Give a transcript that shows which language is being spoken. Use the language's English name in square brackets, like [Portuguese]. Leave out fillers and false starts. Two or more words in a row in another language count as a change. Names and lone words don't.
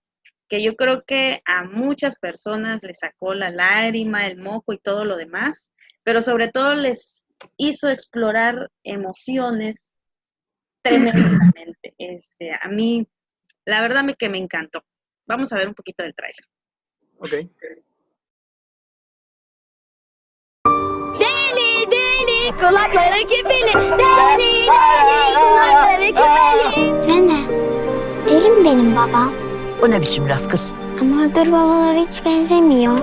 [Spanish] Que yo creo que a muchas personas les sacó la lágrima, el moco y todo lo demás, pero sobre todo les hizo explorar emociones tremendamente. A mí, la verdad que me encantó. Vamos a ver un poquito del tráiler. Ok. [Turkish] Deli deli kulakları küpeli. Deli deli kulakları küpeli. Nene, deli mi benim babam? O ne biçim laf kız? Ama öbür babalara hiç benzemiyor.